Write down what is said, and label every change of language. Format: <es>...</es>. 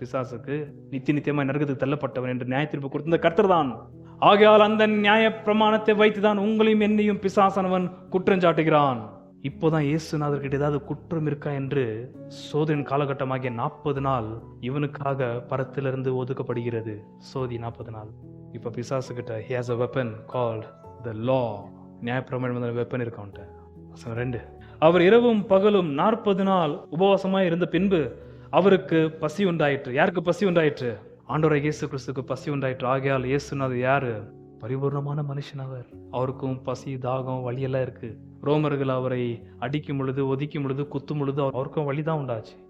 <ta>பிசாசுக்கு நித்தியமா நரகத்துக்கு தள்ளப்பட்டவன் என்று நியாய தீர்ப்பு கொடுத்த கர்த்தர் தான். ஆகையால் அந்த நியாய பிரமாணத்தை வைத்துதான் உங்களையும் என்னையும் பிசாசானவன் குற்றம் சாட்டுகிறான். இப்போதான் இயேசுநாதர்கிட்ட ஏதாவது குற்றம் இருக்கா என்று சோதனை காலகட்டமாகிய 40 நாள் இவனுக்காக பரத்திலிருந்து ஒதுக்கப்படுகிறது. சோதி 40 நாள். இப்ப பிசாசு கிட்ட</ta> <en>he has a weapon called the law.</en> <ta>நியாயப்பிரமாணம் வெப்பன் இருக்கான்ட்ட. 2 அவர் இரவும் பகலும் 40 நாள் உபவாசமாய் இருந்த பின்பு அவருக்கு பசி உண்டாயிற்று. யாருக்கு பசி உண்டாயிற்று? ஆண்டவராகிய இயேசு கிறிஸ்துவுக்கு பசி உண்டாயிற்று. ஆகையால் இயேசுநாதர் யாரு? பரிபூர்ணமான மனுஷன். அவருக்கும் பசி தாகம் வலியெல்லாம் இருக்கு. ரோமர்கள் அவரை அடிக்கும் பொழுது, ஒதுக்கும் பொழுது, குத்தும் பொழுது அவருக்கும் வலிதான் உண்டாச்சு.</ta>